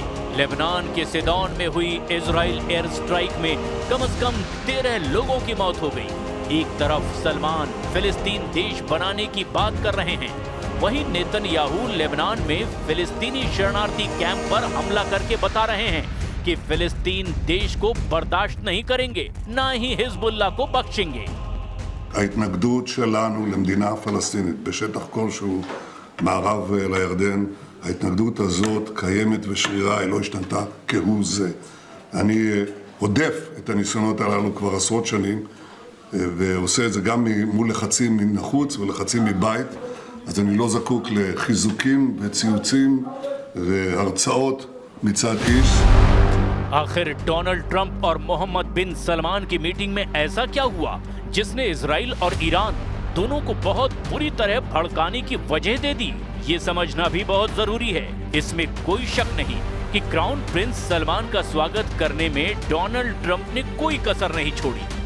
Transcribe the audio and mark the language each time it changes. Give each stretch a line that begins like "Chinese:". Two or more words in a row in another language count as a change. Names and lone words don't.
Hindi: लेबनान के सिदोन में हुई इजराइल
English: air strike
Hindi: में कम से कम 13 लोगों की मौत हो गई। एक तरफ सलमान फिलिस्तीन देश बनाने की बात कर रहे हैं, वहीं नेतन्याहू लेबनान में फिलिस्तीनी शरणार्थी कैंप पर हमला करके बता रहे हैं कि फिलिस्तीन देश को बर्दाश्त नहीं करेंगे, ना ही हिजबुल्लाह को बख्शेंगे।
Hebrew: ההתנגדות שלנו למדינה פלסטינית בשטח כלשהו מערב לירדן, ההתנגדות הזאת קיימת ושרירה, היא לא השתנתה כהוא זה. אני הודף את הניסיונות הללו כבר עשרות שנים, ועושה את זה גם מול לחצים מן החוץ ולחצים מבית, אז אני לא זקוק לחיזוקים וציוצים והרצאות מצד איש.
Hindi: आखिर डोनाल्ड ट्रंप और मोहम्मद बिन सलमान की मीटिंग में ऐसा क्या हुआ जिसने इजराइल और ईरान दोनों को बहुत बुरी तरह भड़काने की वजह दे दी? ये समझना भी बहुत जरूरी है। इसमें कोई शक नहीं कि
English: crown prince
Hindi: सलमान का स्वागत करने में डोनाल्ड ट्रंप ने कोई कसर नहीं छोड़ी।